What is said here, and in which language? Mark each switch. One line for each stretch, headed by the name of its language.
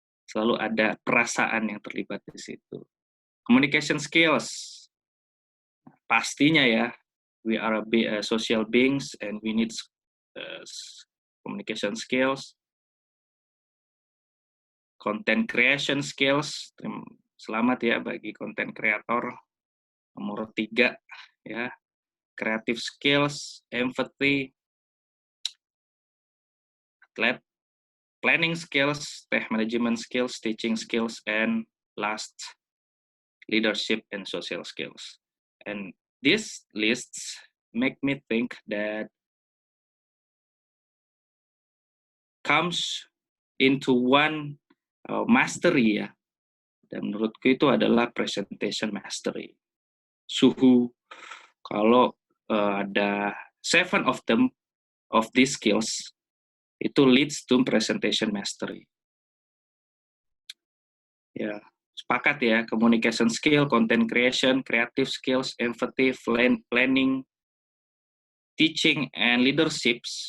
Indonesian: Selalu ada perasaan yang terlibat di situ.
English: Communication skills,
Indonesian: pastinya ya,
English: we are a social beings and we need communication skills. Content creation skills,
Indonesian: selamat ya bagi
English: content creator.
Indonesian: Nomor 3 ya,
English: creative skills, empathy, planning skills, tech management skills, teaching skills, and last, leadership and social skills. And these lists make me think that comes into one mastery ya.
Indonesian: Dan menurutku itu adalah presentation mastery. Suhu, kalau ada
English: 7 of them, of these skills, itu leads to presentation mastery.
Indonesian: Ya, sepakat ya,
English: communication skill, content creation, creative skills, empathy, planning, teaching, and leadership